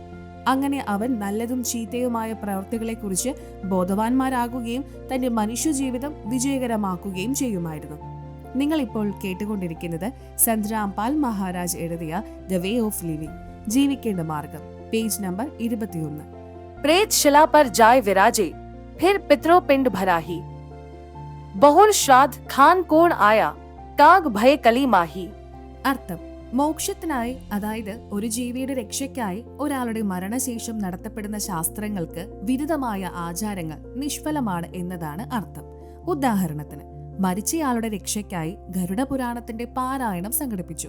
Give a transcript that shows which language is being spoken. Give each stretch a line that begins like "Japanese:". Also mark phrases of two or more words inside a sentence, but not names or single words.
Malayalam: അങ്ങനെ അവൻ നല്ലതും ചീത്തയുമായ പ്രവൃത്തികളെക്കുറിച്ച് ബോധവാന്മാരാകുകയും തന്റെ മനുഷ്യജീവിതം വിജയകരമാക്കുകയും ചെയ്യുമായിരുന്നു. നിങ്ങൾ ഇപ്പോൾ കേട്ടുകൊണ്ടിരിക്കുന്നത് സന്ത് രാംപാൽ മഹാരാജ് എഴുതിയ ദ വേ ഓഫ് ലിവിംഗ്, ജീവിക്കേണ്ട മാർഗം, പേജ് നമ്പർ 21.
Hindi: प्रेत शिला पर जाय विराजे, फिर पितरो पिंड भराही। बहुल श्राद्ध खान कोण आया, ताग भय कली माही।
Malayalam: അർത്ഥം: മോക്ഷത്തിനായി, അതായത് ഒരു ജീവിയുടെ രക്ഷയ്ക്കായി ഒരാളുടെ മരണശേഷം നടത്തപ്പെടുന്ന ശാസ്ത്രങ്ങൾക്ക് വിരുദ്ധമായ ആചാരങ്ങൾ നിഷ്ഫലമാണ് എന്നതാണ് അർത്ഥം. ഉദാഹരണത്തിന്, മരിച്ചയാളുടെ രക്ഷയ്ക്കായി ഗരുഡ പുരാണത്തിന്റെ പാരായണം സംഘടിപ്പിച്ചു.